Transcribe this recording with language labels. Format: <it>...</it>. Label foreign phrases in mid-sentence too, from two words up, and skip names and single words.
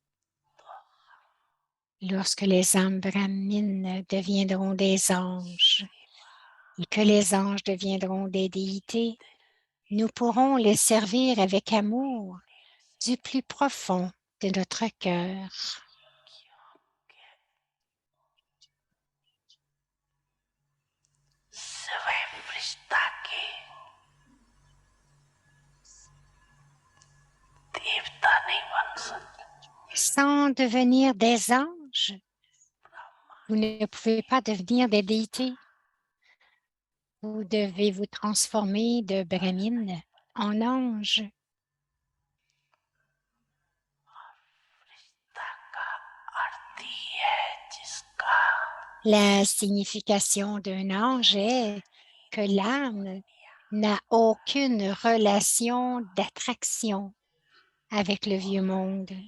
<fr>Lorsque les âmes brahmines deviendront des anges et que les anges deviendront des déités, nous pourrons les servir avec amour du plus profond de notre cœur.</fr> <hi>स्वयं के देवता नहीं बन सकते।</hi> <fr>Sans devenir des anges, vous ne pouvez pas devenir des déités. Vous devez vous transformer de brahmine en ange. La signification d'un ange est que l'âme n'a aucune relation d'attraction avec le vieux monde.</fr>